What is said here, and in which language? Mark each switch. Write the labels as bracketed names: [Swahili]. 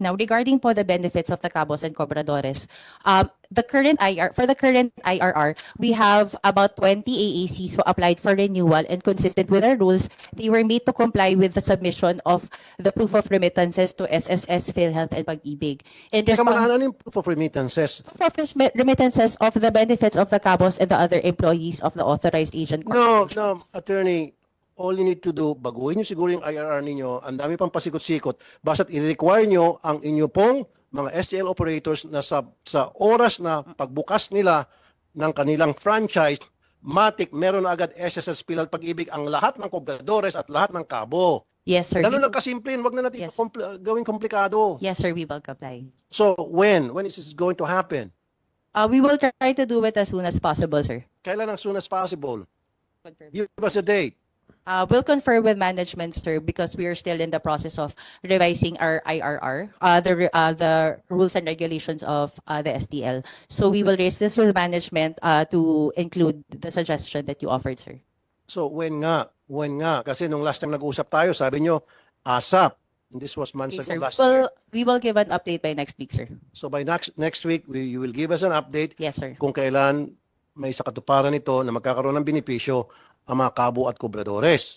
[English] Now, regarding po the benefits of the cabos and cobradores, for the current IRR, we have about 20 AACs who applied for renewal, and consistent with our rules, they were made to comply with the submission of the proof of remittances to SSS, PhilHealth, and Pag-ibig. In [Filipino] Teka muna, [English] response, [Filipino] ano yung proof of remittances? [English] proof of remittances of the benefits of the cabos and the other employees of the authorized agent No, corporation. [Filipino] no, attorney, all you need to do, baguhin nyo siguro yung IRR ninyo, ang dami pang pasikot-sikot, basta't i-require nyo ang inyo pong mga STL operators na sa oras na pagbukas nila ng kanilang franchise, matik, meron na agad SSS, PhilHealth, Pag-ibig ang lahat ng kobradores at lahat ng kabo. [English] Yes, sir. [Filipino] Ganun lang kasimple, wag na natin [English] Yes. [Filipino] gawing komplikado. [English] Yes, sir, we will comply. So, when is this going to happen? We will try to do it as soon as possible, sir. [Filipino] Kailan as soon as possible? [English] Give us a date. We'll confer with management, sir, because we are still in the process of revising our IRR, the rules and regulations of the STL. So we will raise this with management to include the suggestion that you offered, sir. [Filipino] So when nga? Kasi nung last time nag-usap tayo, sabi nyo, ASAP. And this was months [English] Okay, ago last year. We will give an update by next week, sir. So by next week, you will give us an update Yes, sir. [Filipino] kung kailan may sa katuparan nito na magkakaroon ng benepisyo ang mga kabo at kubradores